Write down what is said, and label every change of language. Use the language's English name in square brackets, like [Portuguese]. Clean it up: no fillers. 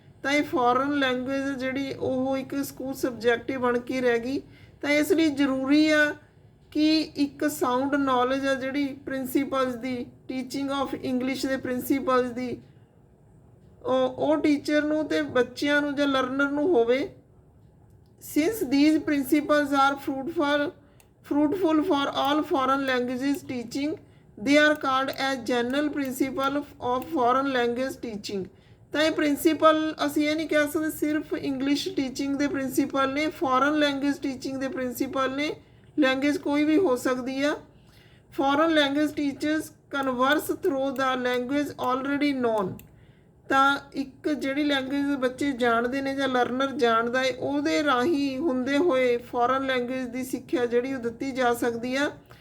[Punjabi] ਤਾਂ ਇਹ foreign language ਜਿਹੜੀ ਉਹ ਇੱਕ ਸਕੂਲ ਸਬਜੈਕਟ ਹੀ ਬਣ ਕੇ ਰਹਿ ਗਈ। ਤਾਂ ਇਸ ਲਈ ਜ਼ਰੂਰੀ ਆ ਕਿ ਇੱਕ ਸਾਊਂਡ ਨੌਲੇਜ ਆ ਜਿਹੜੀ principals ਦੀ, teaching of English ਦੇ ਪ੍ਰਿੰਸੀਪਲਸ ਦੀ, ਉਹ ਟੀਚਰ ਨੂੰ ਅਤੇ ਬੱਚਿਆਂ ਨੂੰ ਜਾਂ ਲਰਨਰ ਨੂੰ ਹੋਵੇ। [English] Since these principles are fruitful for all foreign languages teaching, they are called as general principle of foreign language teaching। [Punjabi] ਤਾਂ ਇਹ ਪ੍ਰਿੰਸੀਪਲ ਅਸੀਂ ਇਹ ਨਹੀਂ ਕਹਿ ਸਕਦੇ ਸਿਰਫ ਇੰਗਲਿਸ਼ ਟੀਚਿੰਗ ਦੇ ਪ੍ਰਿੰਸੀਪਲ ਨੇ, ਫੋਰਨ ਲੈਂਗੁਏਜ ਟੀਚਿੰਗ ਦੇ ਪ੍ਰਿੰਸੀਪਲ ਨੇ। ਲੈਂਗੁਏਜ ਕੋਈ ਵੀ ਹੋ ਸਕਦੀ ਆ। [English] Foreign language teachers converse through the language already known. [Punjabi] ਤਾਂ ਇੱਕ ਜਿਹੜੀ ਲੈਂਗੁਏਜ ਬੱਚੇ ਜਾਣਦੇ ਨੇ ਜਾਂ ਲਰਨਰ ਜਾਣਦਾ ਹੈ, ਉਹਦੇ ਰਾਹੀਂ ਹੁੰਦੇ ਹੋਏ ਫੋਰਨ ਲੈਂਗੁਏਜ ਦੀ ਸਿੱਖਿਆ ਜਿਹੜੀ ਉਹ ਦਿੱਤੀ ਜਾ ਸਕਦੀ ਆ।